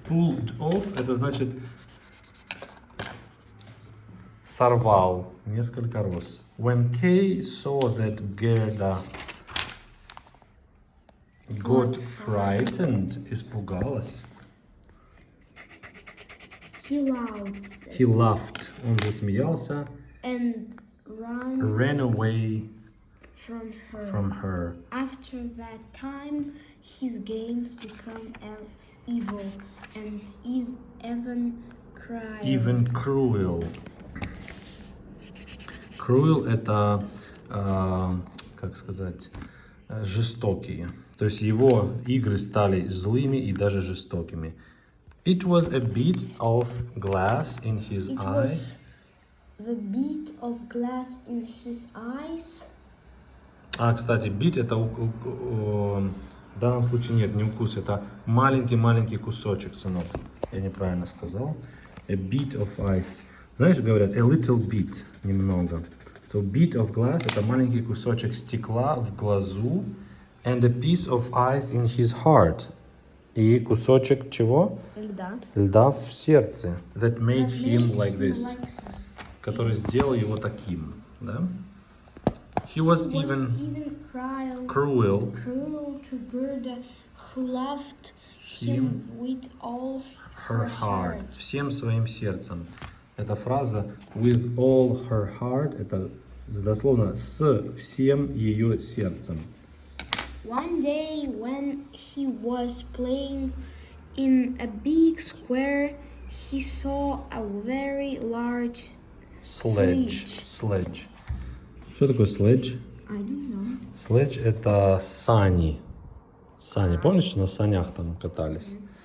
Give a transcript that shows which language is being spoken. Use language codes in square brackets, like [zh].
[en] Pulled off [ru] это значит сорвал несколько роз. [en] When Kay saw that Gerda got frightened, [ru] испугалась. [en] He laughed. [ru] Он засмеялся. [en] And ran away from her. After that time, his games become evil and even cruel. [ru] Cruel это, как сказать, жестокие. То есть его игры стали злыми и даже жестокими. [en] It was a bit of glass in his eye. Was the bit of glass in his eyes. [ru] Кстати, bit это в данном случае нет, не укус, это маленький кусочек, сынок. Я неправильно сказал. [en] A bit of ice. [ru] Знаешь, говорят, [en] a little bit, [ru] немного. [en] So bit of glass [ru] это маленький кусочек стекла в глазу, [en] and a piece of ice in his heart. [ru] И кусочек чего? Льда. Льда в сердце. [en] That made him like this. Like this. [ru] Который сделал его таким. Да? [en] He was even cruel to Gerda, who loved him with all her heart. [ru] Всем своим сердцем. Эта фраза [en] with all her heart, [ru] это дословно с всем ее сердцем. [en] One day when he was playing in a big square, he saw a very large Sledge. [ru] Что такое sledge? [en] I don't know. [ru] Sledge это сани. Сани. Помнишь, на санях там катались?